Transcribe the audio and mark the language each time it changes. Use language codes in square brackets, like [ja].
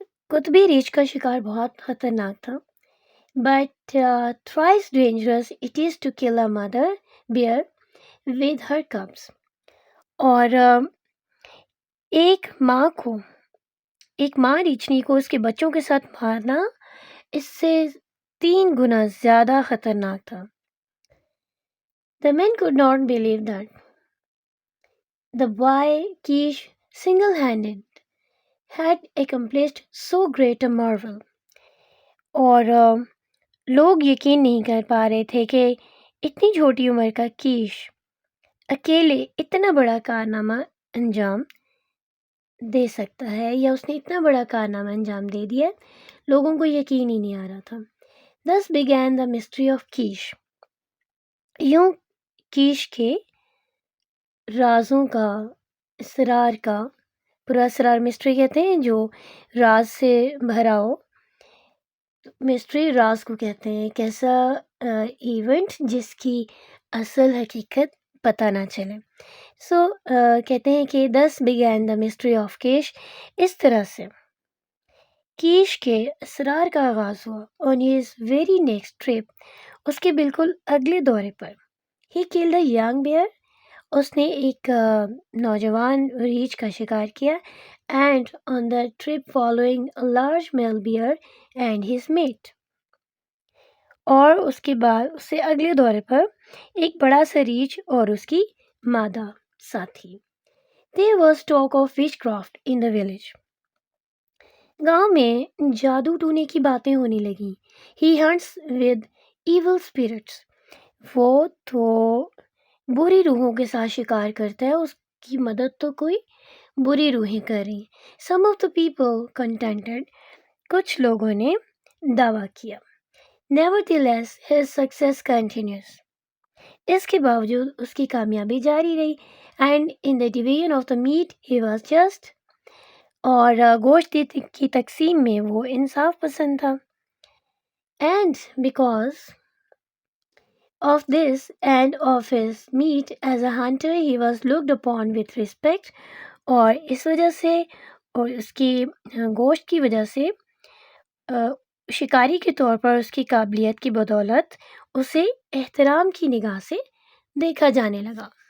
[ur] قطبی ریچھ کا شکار بہت خطرناک تھا. [en] But thrice dangerous it is to kill a mother bear with her cubs. [ur] اور ایک ماں ریچھنی کو اس کے بچوں کے ساتھ مارنا اس سے 3 گنا زیادہ خطرناک تھا. [en] The men could not believe that the boy Keesh single-handed had accomplished so great a marvel. [ur] اور لوگ یقین نہیں کر پا رہے تھے کہ اتنی چھوٹی عمر کا کیش اکیلے اتنا بڑا کارنامہ انجام دے سکتا ہے, یا اس نے اتنا بڑا کارنامہ انجام دے دیا. لوگوں کو یقین ہی نہیں آ رہا تھا. [en] Thus began the mystery of Keesh. [ur] یوں کیش کے رازوں کا, اسرار کا, پورا اسرار مسٹری کہتے ہیں جو راز سے بھرا ہو. مسٹری راز کو کہتے ہیں ایک ایسا ایونٹ جس کی اصل حقیقت پتہ نہ چلے. سو کہتے ہیں کہ [en] thus began the mystery of Keesh. [ur] اس طرح سے کیش کے اسرار کا آغاز ہوا. [en] On his very next trip, [ur] اس کے بالکل اگلے دورے پر, [en] he killed a young bear. [ur] اس نے ایک نوجوان ریچھ کا شکار کیا. [en] And on the trip following, a large male bear and his mate. [ur] اور اس کے بعد اس سے اگلے دورے پر ایک بڑا سا ریچھ اور اس کی مادہ ساتھی. [en] There was talk of witchcraft in the village. [ur] گاؤں میں جادو ٹونے کی باتیں ہونے لگیں. [en] He hunts with evil spirits. [ur] وہ تو بری روحوں کے ساتھ شکار کرتا ہے, اس کی مدد تو کوئی بری روحیں کر رہی. [en] Some of the people contended. [ur] کچھ لوگوں نے دعویٰ کیا. [en] Nevertheless, his success continues. [ur] اس کے باوجود اس کی کامیابی جاری رہی. [en] And in the division of the meat, he was just. [ur] اور گوشت کی تقسیم میں وہ انصاف پسند تھا. [en] And because of this and of his meat as a hunter, he was looked upon with respect. [ur] اور اس وجہ سے اور اس کی گوشت کی وجہ سے شکاری کے طور پر اس کی قابلیت کی بدولت اسے احترام کی نگاہ سے دیکھا جانے لگا.